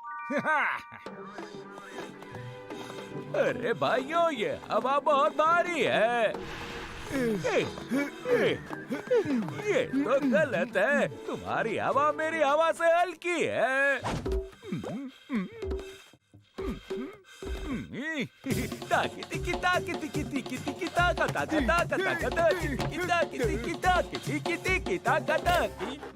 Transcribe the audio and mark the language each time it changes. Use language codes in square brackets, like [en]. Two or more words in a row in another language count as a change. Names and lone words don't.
[hi] अरे भाइयों, ये हवा बहुत भारी है। ये तो गलत है। तुम्हारी हवा मेरी हवा से हल्की है। ताकि तिकी ताकि तिकी तिकी तिकी ताका ताका ताका ताका ताकी तिकी ताकी तिकी ताकी तिकी तिकी ताका ताकी।